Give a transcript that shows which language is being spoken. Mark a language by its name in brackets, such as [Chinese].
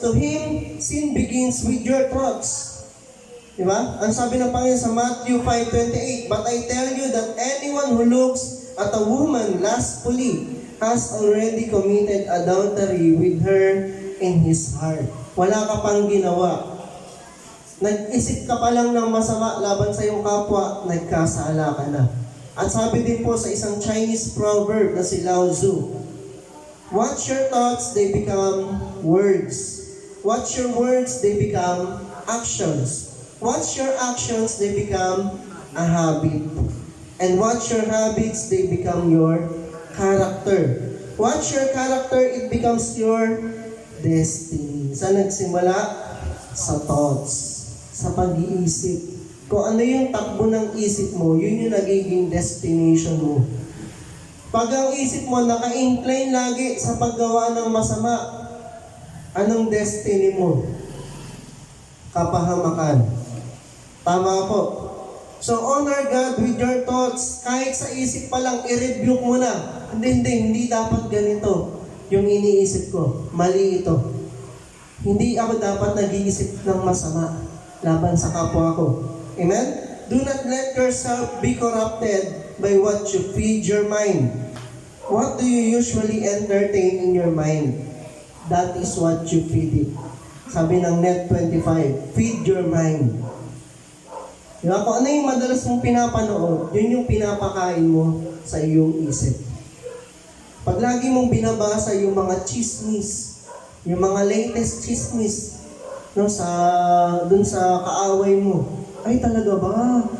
[English] To Him, sin begins with your thoughts. Diba? [Filipino] Ang sabi ng Panginoon sa [English] Matthew 5:28, "But I tell you that anyone who looks at a woman lustfully has already committed adultery with her in his heart." [Filipino] Wala ka pang ginawa. Nag-isip ka pa lang ng masama laban sa iyong kapwa, nagkasala ka na. At sabi din po sa isang Chinese proverb na si Lao Tzu, [English] "Watch your thoughts, they become words. Watch your words, they become actions. Watch your actions, they become a habit. And watch your habits, they become your character. Watch your character, it becomes your destiny." [Filipino] Saan nagsimula? Sa thoughts. Sa pag-iisip. Kung ano yung takbo ng isip mo, yun yung nagiging destination mo. Pag ang isip mo naka-incline lagi sa paggawa ng masama, anong destiny mo? Kapahamakan. Tama po. [English] So honor God with your thoughts. [Filipino] Kahit sa isip pa lang, i-review mo na. Hindi dapat ganito yung iniisip ko. Mali ito. Hindi ako dapat nag-iisip ng masama laban sa kapwa ko. Amen? [English] Do not let yourself be corrupted by what you feed your mind. What do you usually entertain in your mind? That is what you feed it. [Filipino] Sabi ng [English] Net 25, feed your mind. [Filipino] Diba? Kung ano yung madalas mong pinapanood, yun yung pinapakain mo sa iyong isip. Pag lagi mong binabasa yung mga chismis, yung mga latest chismis, no, dun sa kaaway mo, ay talaga ba?